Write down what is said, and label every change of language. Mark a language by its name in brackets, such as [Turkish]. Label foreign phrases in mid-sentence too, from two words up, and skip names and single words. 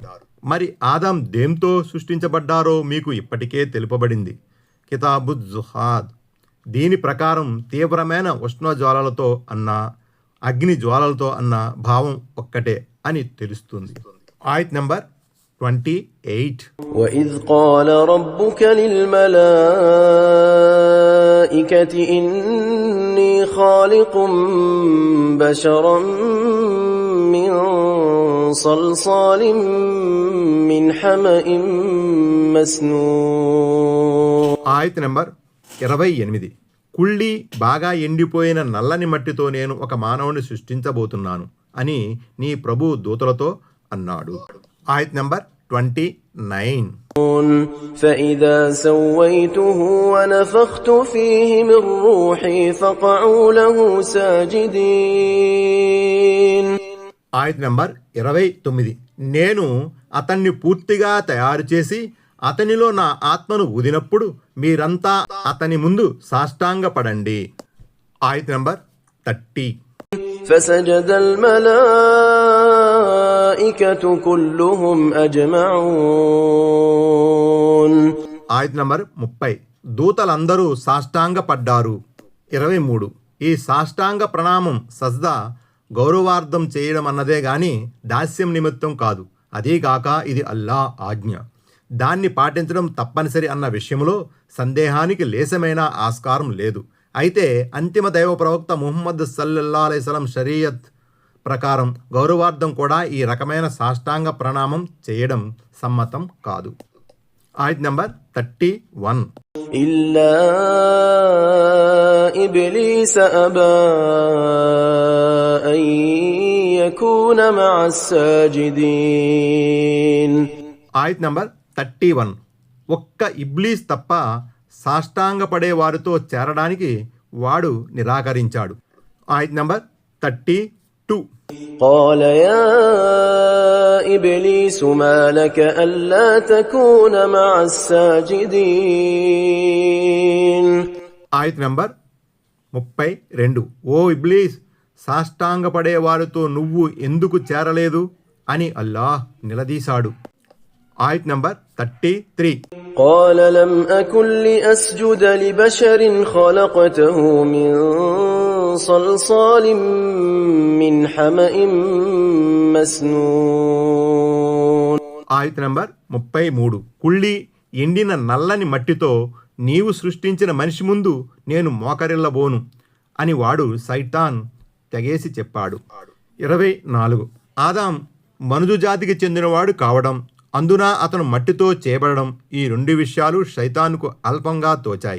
[Telugu] మరి ఆదాం దేంతో సృష్టించబడ్డారో మీకు ఇప్పటికే తెలుపబడింది. కితాబుజ్ జుహాద్ దీని ప్రకారం తీవ్రమైన ఉష్ణజ్వాలలతో అన్నా అగ్ని జ్వాలలతో అన్న భావం ఒక్కటే అని తెలుస్తుంది. ఆయత్ నంబర్ 28. [Arabic] وَإِذْ قَالَ رَبُّكَ لِلْمَلَائِكَةِ إِنِّي خَالِقٌ بَشَرًا مِنْ صَلْصَالٍ مِنْ حَمَإٍ مَسْنُونٍ. [Telugu] ఆయత్ నంబర్ 28. కుళ్ళి బాగా ఎండిపోయిన నల్లని మట్టితో నేను ఒక మానవుని సృష్టించబోతున్నాను అని నీ ప్రభు దూతలతో అన్నాడు. ఆయత్ నంబర్ 29. [Arabic] فَإِذَا سَوَّيْتُهُ وَنَفَخْتُ فِيهِ مِنْ رُوحِي فَقَعُوا لَهُ سَاجِدِينَ. [Telugu] ఆయత్ నంబర్ 29. నేను అతన్ని పూర్తిగా తయారు చేసి అతనిలో నా ఆత్మను ఊదినప్పుడు మీరంతా అతని ముందు సాష్టాంగపడండి. ఆయత్ నంబర్ 30. [Arabic] فَسَجَدَ الْمَلَائِكَةُ كُلُّهُمْ أَجْمَعُونَ. [Telugu] ఆయత్ నంబర్ 30. దూతలందరూ సాష్టాంగపడ్డారు. 23. ఈ సాష్టాంగ ప్రణామం సజ్దా గౌరవార్థం చేయడం అన్నదే గాని దాస్యం నిమిత్తం కాదు. అదీగాక ఇది అల్లా ఆజ్ఞ. దాన్ని పాటించడం తప్పనిసరి అన్న విషయంలో సందేహానికి లేసమైన ఆస్కారం లేదు. అయితే అంతిమ దైవ ప్రవక్త ముహమ్మద్ [Arabic] صلى الله عليه وسلم [Telugu] షరియత్ ప్రకారం గౌరవార్థం కూడా ఈ రకమైన సాష్టాంగ ప్రణామం చేయడం సమ్మతం కాదు. ఆయత్ నంబర్ 31. [Arabic] إِلَّا إِبْلِيسَ أَبَى أَن يَكُونَ مَعَ السَّاجِدِينَ. [Telugu] ఆయత్ నంబర్ 31. ఒక్క ఇబ్లీస్ తప్ప సాష్టాంగపడే వారితో చేరడానికి వాడు నిరాకరించాడు. ఆయత్ నంబర్ 32. [Arabic] قال يا إبليس ما لك ألا تكون مع الساجدين. [Telugu] ఆయత్ నంబర్ 32. ఓ ఇబ్లీస్, సాష్టాంగపడే వారితో నువ్వు ఎందుకు చేరలేదు అని అల్లాహ్ నిలదీశాడు. ఆయత్ నంబర్ 33. [Arabic] قال لم أكن لأسجد لبشر خلقته من صلصال من حمأ مسنون. [Telugu] ఆయత్ నంబర్ 33. కుళ్ళి ఎండిన నల్లని మట్టితో నీవు సృష్టించిన మనిషి ముందు నేను మోకరిల్లబోను అని వాడు సైతాన్ తెగేసి చెప్పాడు. 24. ఆదాం మనుజు జాతికి చెందినవాడు కావడం, అందున అతను మట్టితో చేయబడడం, ఈ 2 విషయాలు శైతాన్కు అల్పంగా తోచాయి.